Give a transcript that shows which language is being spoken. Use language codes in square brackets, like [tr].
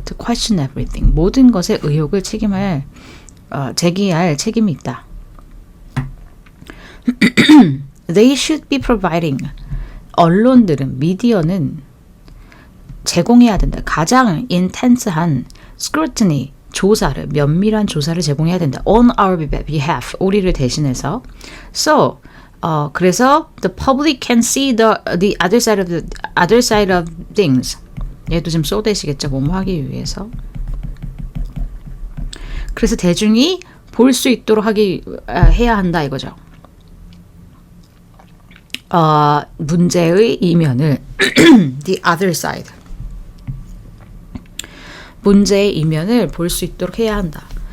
[en] To question everything, [ko] 모든 것에 의혹을 제기할 책임이 있다. [en] They should be providing, [ko] 언론들은, 미디어는 제공해야 된다. 가장 intense한 scrutiny, 조사를, 면밀한 조사를 제공해야 된다. [en] On our behalf, [ko] 우리를 대신해서. [en] So, [ko] 그래서 [en] the public can see the other side of things. [ko] 얘도 지금 so 되시겠죠? 뭐뭐 하기 위해서. 그래서 대중이 볼 수 있도록 해야 한다 이거죠. 문제의 이면을 [en] the other side, [ko] 문제의 이면을 볼 수 있도록 해야 한다.